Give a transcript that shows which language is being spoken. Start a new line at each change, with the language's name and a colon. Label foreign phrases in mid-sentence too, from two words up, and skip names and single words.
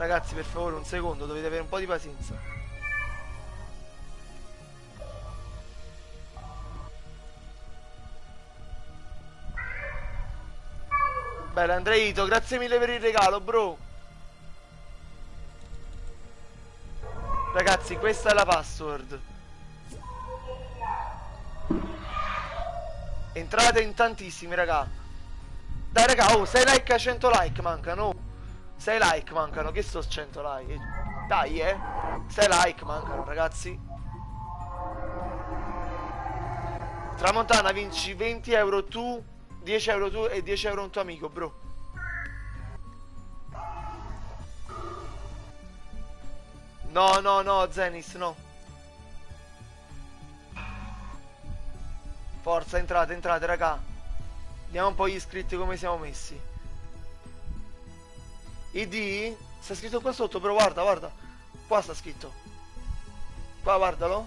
Italian: Ragazzi, per favore, un secondo, dovete avere un po' di pazienza. Bene, Andreito, grazie mille per il regalo, bro. Ragazzi, questa è la password. Entrate in tantissimi, raga. Dai, raga, oh, 6 like a 100 like mancano. Oh. 6 like mancano, che sto 100 like? Dai, 6 like mancano, ragazzi. Tramontana, vinci 20 euro tu, 10 euro tu e 10 euro un tuo amico, bro. No, no, no, Zenis, no. Forza, entrate, entrate, raga. Vediamo un po' gli iscritti come siamo messi. ID? Sta scritto qua sotto, però guarda, guarda. Qua sta scritto. Qua, guardalo.